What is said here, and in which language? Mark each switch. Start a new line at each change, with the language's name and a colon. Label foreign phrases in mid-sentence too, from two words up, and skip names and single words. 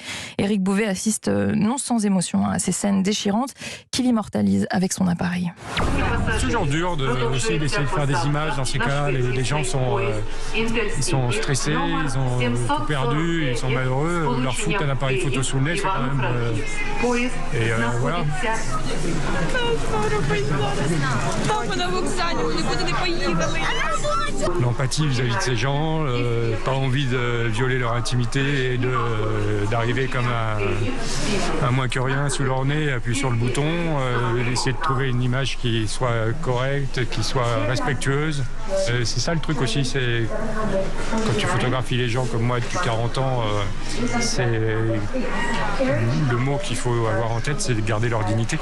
French: Éric Bouvet assiste non sans émotion à ces scènes déchirantes qu'il immortalise avec son appareil. C'est toujours dur d'essayer de faire des images dans ces cas. Les gens sont stressés, ils ont tout perdu, ils sont malheureux. Leur foutre un appareil photo sous le nez, c'est quand même... voilà.
Ukrainian: Папа на вокзалі, ми нікуди не поїхали.
French: L'empathie vis-à-vis de ces gens, pas envie de violer leur intimité et d'arriver comme un moins que rien sous leur nez, appuyer sur le bouton, essayer de trouver une image qui soit correcte, qui soit respectueuse. C'est ça le truc aussi, c'est quand tu photographies les gens comme moi depuis 40 ans, c'est le mot qu'il faut avoir en tête, c'est de garder leur dignité.